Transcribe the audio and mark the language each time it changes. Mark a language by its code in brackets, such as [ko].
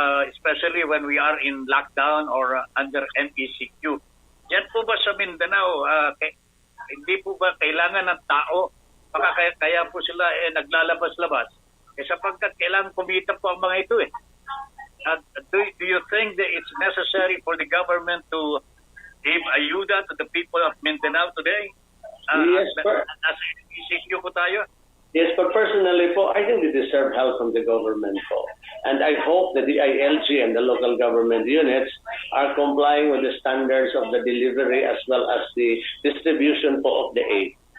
[en] Especially when we are in lockdown or under MECQ. [tl] Yan po ba sa Mindanao, hindi po ba kailangan ng tao? Baka kaya po sila naglalabas-labas. Sapagkat kailangan kumita po ang mga ito eh. [en] Do you think that it's necessary for the government to give ayuda to the people of Mindanao today? Yes, sir. [tl] Nasa MECQ po tayo? [en] Yes, but personally po, I think they deserve help from the government po. And I hope that the ILG and the local government units are complying with the standards of the delivery as well as the distribution po of the aid.